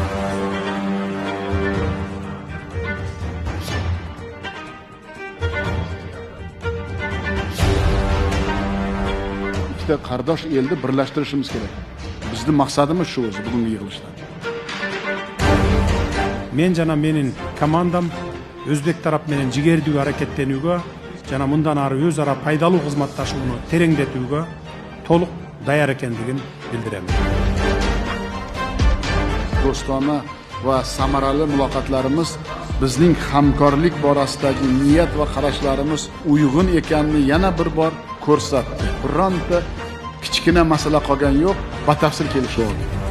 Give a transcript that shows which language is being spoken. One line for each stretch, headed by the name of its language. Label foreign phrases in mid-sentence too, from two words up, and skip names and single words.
Uzbek: İkide qardosh elni birlashtirishimiz kerak. Bizning maqsadimiz shu o'zi bugungi yig'ilishda.
Kyrgyz: Мен жана менин командам Өзбек тарап менен жигердүү аракеттенүүгө жана мындан ары өз ара пайдалуу кызматташууну тереңдетүүгө толук даяр экендигин билдирем.
Uzbek: Do'stona va samarali muloqotlarimiz bizning hamkorlik borasidagi niyat va qarashlarimiz uyg'un ekanini yana bir bor ko'rsatdi. Bironta kichkina masala qolgan yo'q, batafsil kelishib oldik.